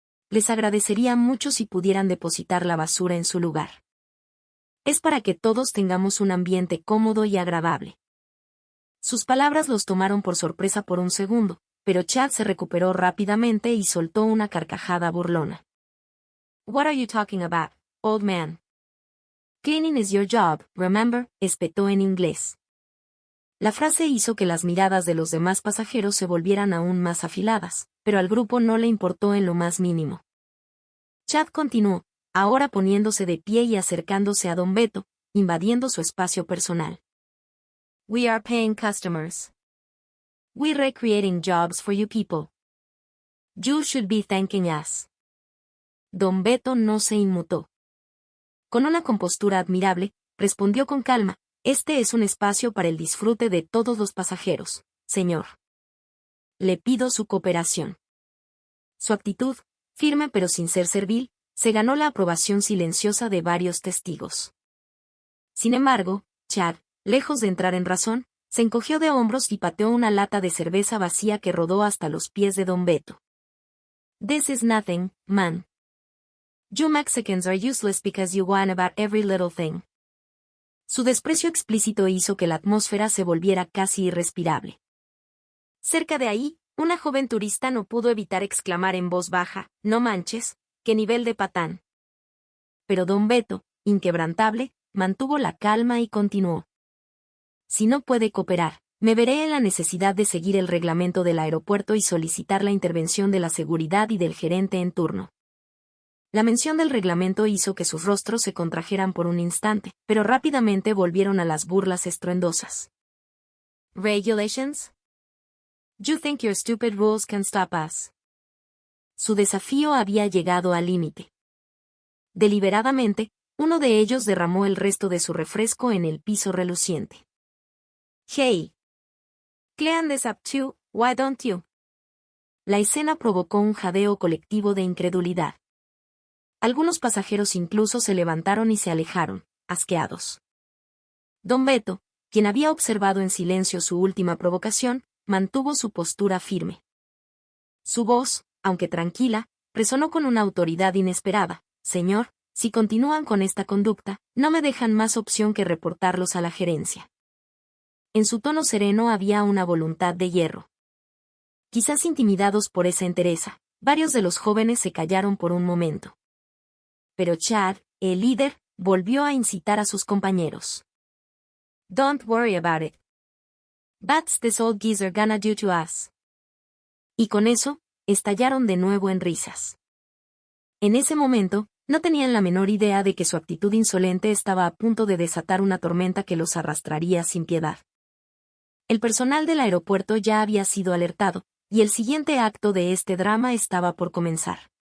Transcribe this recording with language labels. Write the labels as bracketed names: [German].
[Spanish] Les agradecería mucho si pudieran depositar la basura en su lugar. Es para que todos tengamos un ambiente cómodo y agradable. Sus palabras los tomaron por sorpresa por un segundo, pero Chad se recuperó rápidamente y soltó una carcajada burlona. [English] What are you talking about, old man? Cleaning is your job, remember, [Spanish] espetó en inglés. La frase hizo que las miradas de los demás pasajeros se volvieran aún más afiladas, pero al grupo no le importó en lo más mínimo. Chad continuó, ahora poniéndose de pie y acercándose a Don Beto, invadiendo su espacio personal. [English] We are paying customers. We're recreating jobs for you people. You should be thanking us. [Spanish] Don Beto no se inmutó. Con una compostura admirable, respondió con calma, este es un espacio para el disfrute de todos los pasajeros, señor. Le pido su cooperación. Su actitud, firme pero sin ser servil, se ganó la aprobación silenciosa de varios testigos. Sin embargo, Chad, lejos de entrar en razón, se encogió de hombros y pateó una lata de cerveza vacía que rodó hasta los pies de Don Beto. [English] This is nothing, man. You Mexicans are useless because you whine about every little thing. [Spanish] Su desprecio explícito hizo que la atmósfera se volviera casi irrespirable. Cerca de ahí, una joven turista no pudo evitar exclamar en voz baja, no manches, qué nivel de patán. Pero Don Beto, inquebrantable, mantuvo la calma y continuó. Si no puede cooperar, me veré en la necesidad de seguir el reglamento del aeropuerto y solicitar la intervención de la seguridad y del gerente en turno. La mención del reglamento hizo que sus rostros se contrajeran por un instante, pero rápidamente volvieron a las burlas estruendosas. ¿Regulations? [English] You think your stupid rules can stop us? [Spanish] Su desafío había llegado al límite. Deliberadamente, uno de ellos derramó el resto de su refresco en el piso reluciente. [English] Hey! Clean this up too, why don't you? [Spanish] La escena provocó un jadeo colectivo de incredulidad. Algunos pasajeros incluso se levantaron y se alejaron, asqueados. Don Beto, quien había observado en silencio su última provocación, mantuvo su postura firme. Su voz, aunque tranquila, resonó con una autoridad inesperada. Señor, si continúan con esta conducta, no me dejan más opción que reportarlos a la gerencia. En su tono sereno había una voluntad de hierro. Quizás intimidados por esa entereza, varios de los jóvenes se callaron por un momento. Pero Chad, el líder, volvió a incitar a sus compañeros. [English] Don't worry about it. That's this old geezer gonna do to us. [Spanish] Y con eso, estallaron de nuevo en risas. En ese momento, no tenían la menor idea de que su actitud insolente estaba a punto de desatar una tormenta que los arrastraría sin piedad. El personal del aeropuerto ya había sido alertado, y el siguiente acto de este drama estaba por comenzar.